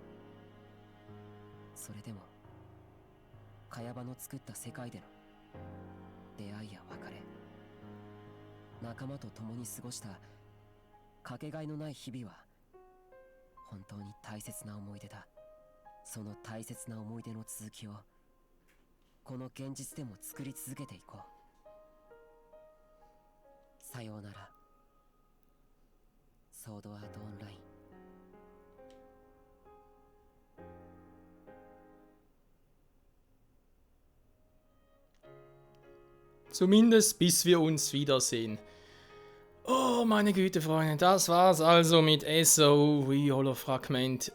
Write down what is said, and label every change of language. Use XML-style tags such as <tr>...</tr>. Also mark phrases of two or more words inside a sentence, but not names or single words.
<ja>それでも茅場の作った世界での出会いや別れ、仲間と共に過ごしたかけがえのない日々は本当に大切な思い出だ。その大切な思い出の続きをこの現実でも作り続けていこう。さようなら、ソードアートオンライン。</ja> <de>Zumindest bis wir uns wiedersehen. Oh, meine Güte, Freunde, das war's also mit SOV Holofragment.</de>